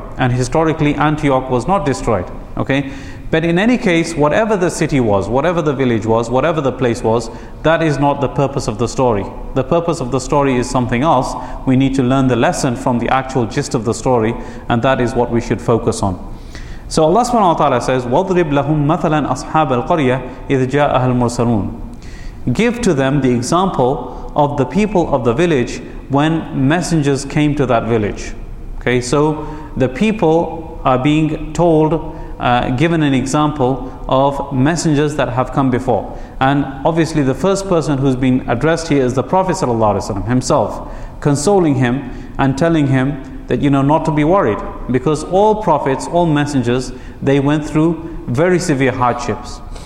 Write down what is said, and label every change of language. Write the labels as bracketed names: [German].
[English] And historically, Antioch was not destroyed. Okay? But in any case, whatever the city was, whatever the village was, whatever the place was, that is not the purpose of the story. The purpose of the story is something else. We need to learn the lesson from the actual gist of the story, and that is what we should focus on. So Allah subhanahu wa ta'ala says, [Arabic] وَضْرِبْ لَهُمْ مَثَلًا أَصْحَابَ الْقَرْيَةِ إِذْ جَاءَهَا الْمُرْسَلُونَ. [English] Give to them the example of the people of the village when messengers came to that village. Okay, so the people are being told, given an example of messengers that have come before. And obviously the first person who's been addressed here is the Prophet sallallahu alayhi wa sallam himself, consoling him and telling him that, you know, not to be worried, because all prophets, all messengers, they went through very severe hardships.